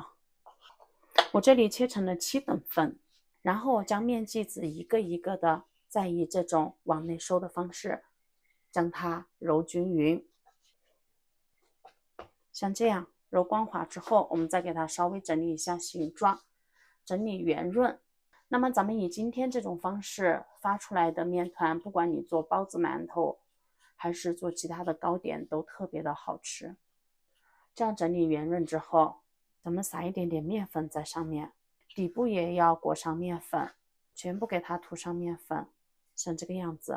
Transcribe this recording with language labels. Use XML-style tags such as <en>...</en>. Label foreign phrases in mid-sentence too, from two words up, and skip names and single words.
<zh>我這裡切成了7等份，然後將面剂子一個一個的再以這種往內收的方式將它揉均勻。像這樣揉光滑之後，我們再給它稍微整理一下形狀，整理圓潤。那麼咱們以今天這種方式發出來的面團，不管你做包子饅頭還是做其他的糕點，都特別的好吃。這樣整理圓潤之後，咱們撒一點點麵粉在上面，底部也要裹上麵粉，全部給它塗上麵粉，像這個樣子。</zh>